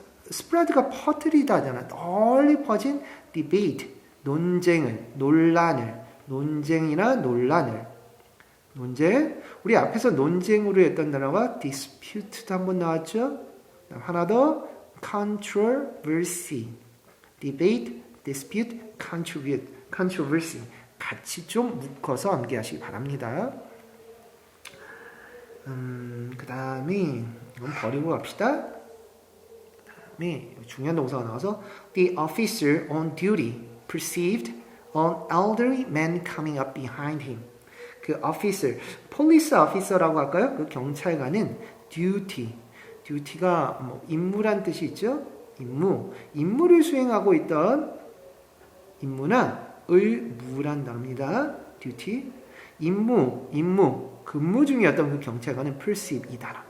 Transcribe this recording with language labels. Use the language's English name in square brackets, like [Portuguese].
[Korean] 스프레드가 퍼뜨리다잖아. 널리 퍼진 debate. 논쟁이나 논란을. 우리 앞에서 논쟁으로 했던 단어가 dispute도 한번 나왔죠. 하나 더 controversy. [English] debate, dispute, controversy. [Korean] 같이 좀 묶어서 암기하시기 바랍니다. 그 다음에 이건 버리고 갑시다. 그 다음에 중요한 동사가 나와서 [English] The officer on duty perceived an elderly man coming up behind him. [Korean] 그 officer, police officer라고 할까요? 그 경찰관은 duty가 뭐 임무란 뜻이 있죠? 임무를 수행하고 있던 임무나 의무란 단어입니다. duty, 근무 중이었던 그 경찰관은 perceive 이 단어.